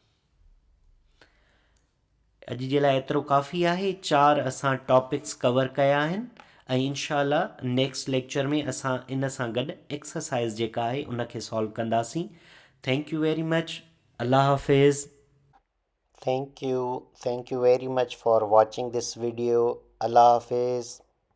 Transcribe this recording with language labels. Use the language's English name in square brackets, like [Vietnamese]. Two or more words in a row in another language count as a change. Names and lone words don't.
[Sindhi] अॼु जे लाइ एतिरो काफ़ी आहे। 4 असां [English] topics cover [Sindhi] कया आहिनि ऐं इंशाअल्लाह [English] next lecture [Sindhi] में असां इन सां गॾु एक्सरसाइज़ जेका आहे उनखे सॉल्व कंदासीं। [English] thank you very much. [Arabic] الله حافظ. [English] thank you very much for watching this video. [Arabic] الله حافظ.